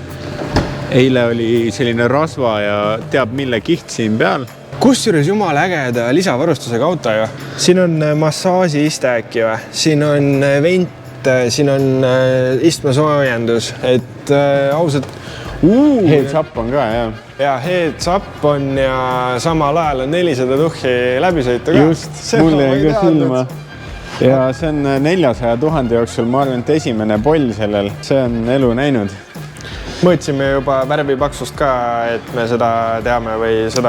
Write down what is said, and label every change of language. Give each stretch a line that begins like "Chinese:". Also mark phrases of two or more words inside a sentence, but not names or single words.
Estonian: Eile oli selline rasva ja teab mille kiht siin peal. Kusjuures jumala ägeda lisavarustusega auto ju. Siin on massaaži iste äkki või? Siin on vent, siin on istmesoojendus, et ausalt... Heads-up on ka, jah. Ja heads-up on ja samal ajal on 400 tuhhi läbisõitu ka. Just, mul jäi ka silma. Ja see on 400 000 jooksul, ma arvan, et esimene poll sellel. See on elu näinud. Mõõtsime juba värvipaksust ka, et me seda teame või seda...